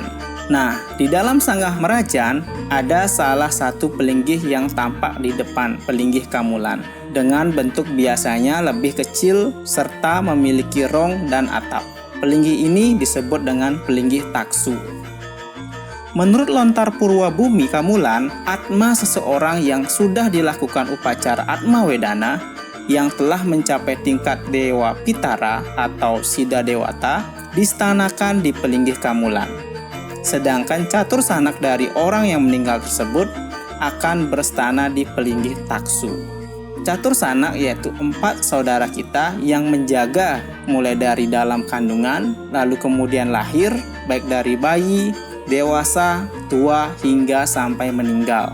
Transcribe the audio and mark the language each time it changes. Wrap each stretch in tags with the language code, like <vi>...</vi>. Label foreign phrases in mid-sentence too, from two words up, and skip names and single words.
<id>Nah, di dalam sanggah merajan ada salah satu pelinggih yang tampak di depan pelinggih kamulan dengan bentuk biasanya lebih kecil serta memiliki rong dan atap. Pelinggih ini disebut dengan pelinggih taksu. Menurut lontar Purwa Bumi Kamulan, atma seseorang yang sudah dilakukan upacara Atma Wedana yang telah mencapai tingkat Dewa Pitara atau Sida Dewata distanakan di pelinggih kamulan. Sedangkan catur sanak dari orang yang meninggal tersebut akan berstana di pelinggih taksu. Catur sanak yaitu 4 saudara kita yang menjaga mulai dari dalam kandungan, lalu kemudian lahir, baik dari bayi, dewasa, tua, hingga sampai meninggal.</id>